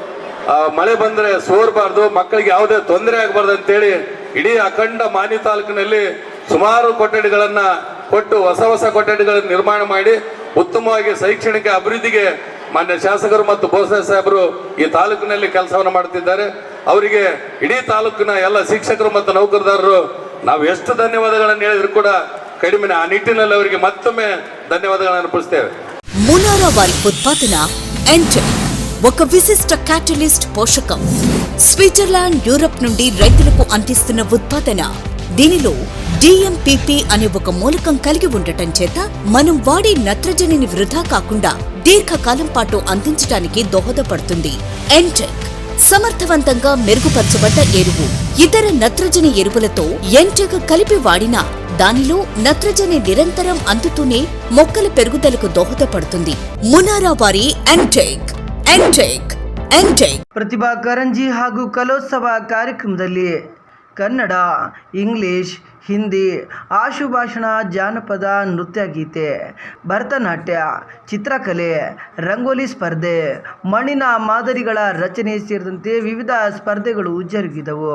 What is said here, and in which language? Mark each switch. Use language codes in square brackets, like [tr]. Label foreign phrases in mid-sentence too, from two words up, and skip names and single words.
[kn] ಮಳೆ ಬಂದರೆ ಸೋರಬಾರ್ದು, ಮಕ್ಕಳಿಗೆ ಯಾವುದೇ ತೊಂದರೆ ಆಗಬಾರ್ದು ಅಂತೇಳಿ ಇಡೀ ಅಖಂಡ ಮಾನ್ವಿ ತಾಲೂಕಿನಲ್ಲಿ ಸುಮಾರು ಕೊಠಡಿಗಳನ್ನು ಕೊಟ್ಟು ಹೊಸ ಕೊಠಡಿಗಳನ್ನು ನಿರ್ಮಾಣ ಮಾಡಿ ಉತ್ತಮವಾಗಿ ಶೈಕ್ಷಣಿಕ ಅಭಿವೃದ್ಧಿಗೆ ಮಾನ್ಯ ಶಾಸಕರು ಮತ್ತು ಬೋಸರಾಜ್ ಸಾಹೇಬರು ಈ ತಾಲೂಕಿನಲ್ಲಿ ಕೆಲಸವನ್ನು ಮಾಡ್ತಿದ್ದಾರೆ. ಅವರಿಗೆ ಇಡೀ ತಾಲೂಕಿನ ಎಲ್ಲ ಶಿಕ್ಷಕರು ಮತ್ತು ನೌಕರದಾರರು ನಾವು ಎಷ್ಟು ಧನ್ಯವಾದಗಳನ್ನು ಹೇಳಿದ್ರು ಕೂಡ ಕಡಿಮೆ. ಆ ನಿಟ್ಟಿನಲ್ಲಿ ಅವರಿಗೆ ಮತ್ತೊಮ್ಮೆ ಧನ್ಯವಾದಗಳು ಅರ್ಪಿಸುತ್ತೇವೆ. [te] మునారా వారి ఉత్పాదన ఎంటెక్ ఒక విశిష్ట క్యాటలిస్ట్ పోషకం. స్విట్జర్లాండ్, యూరప్ నుండి రైతులకు అందిస్తున్న ఉత్పాదన. దీనిలో DMPP అనే ఒక మూలకం కలిగి ఉండటం చేత మనం వాడే నత్రజనిని వృధా కాకుండా దీర్ఘకాలం పాటు అందించడానికి దోహదపడుతుంది. ఎంటెక్ సమర్థవంతంగా మెరుగుపరచబడ్డ ఎరువు. ఇతర నత్రజని ఎరువులతో ఎంటెక్ కలిపి వాడినా దానిలో నత్రజని నిరంతరం అందుతూనే మొక్కల పెరుగుదలకు దోహదపడుతుంది. మునారా వారి ఎంటెక్. [kn] ಪ್ರತಿಭಾ ಕಾರಂಜಿ ಹಾಗೂ ಕಲೋತ್ಸವ ಕಾರ್ಯಕ್ರಮದಲ್ಲಿ ಕನ್ನಡ, ಇಂಗ್ಲಿಷ್, ಹಿಂದಿ, ಆಶುಭಾಷಣ, ಜಾನಪದ, ನೃತ್ಯ ಗೀತೆ, ಭರತನಾಟ್ಯ, ಚಿತ್ರಕಲೆ, ರಂಗೋಲಿ ಸ್ಪರ್ಧೆ, ಮಣ್ಣಿನ ಮಾದರಿಗಳ ರಚನೆ ಸೇರಿದಂತೆ ವಿವಿಧ ಸ್ಪರ್ಧೆಗಳು ಜರುಗಿದವು.